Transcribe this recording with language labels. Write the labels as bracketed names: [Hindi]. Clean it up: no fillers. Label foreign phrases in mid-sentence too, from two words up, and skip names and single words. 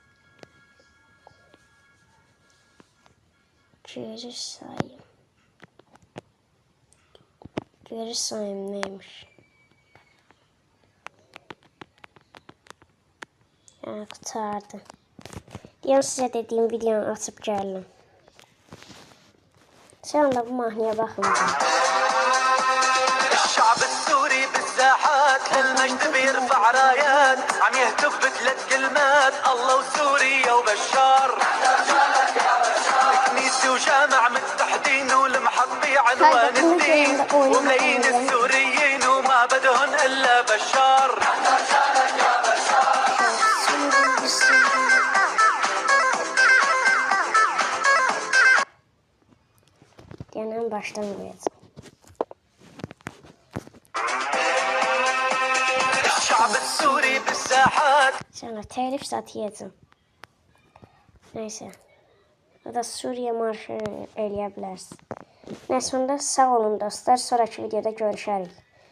[Turkish] Geri sayım neymiş? [Azerbaijani] Qurtardı. Deyəm sizə dediyim videonu açıb gəldim. [Turkish] Sen de bu mahnıya bakın. [Arabic] الشعب السوري بالساحات للمجد بيرفع رايات عم يهتف بثلاث كلمات الله وسوريا وبشار كنيسة وجامع متحدين والمحطي عنوان الدين وملايين السوريين وما بدهن الا بشار [Turkish] Hemen baştan koyacağım. Sonra telif satıyacağım. [Azerbaijani] Neyse. O da Suriye marşı eləyə bilərsiniz. Neyse, sağ olun dostlar. Sonraki videoda görüşərik.